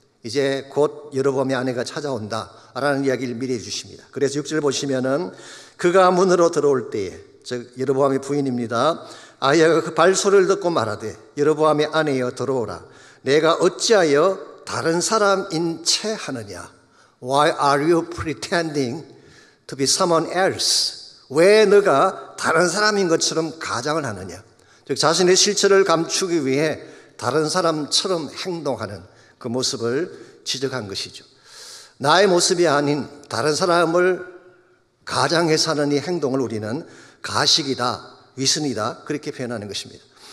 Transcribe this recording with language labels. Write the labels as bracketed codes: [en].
[ko] 이제 곧 여로보암의 아내가 찾아온다라는 이야기를 미리 해주십니다. 그래서 6절 보시면은 그가 문으로 들어올 때에, 즉 여로보암의 부인입니다, 아이야가 그 발소리를 듣고 말하되 여로보암의 아내여 들어오라. 내가 어찌하여 다른 사람인 채 하느냐? [en] Why are you pretending to be someone else? [ko] 왜 너가 다른 사람인 것처럼 가장을 하느냐? 즉 자신의 실체를 감추기 위해 다른 사람처럼 행동하는 그 모습을 지적한 것이죠. 나의 모습이 아닌 다른 사람을 가장해서 하는 이 행동을 우리는 가식이다, 위선이다 그렇게 표현하는 것입니다.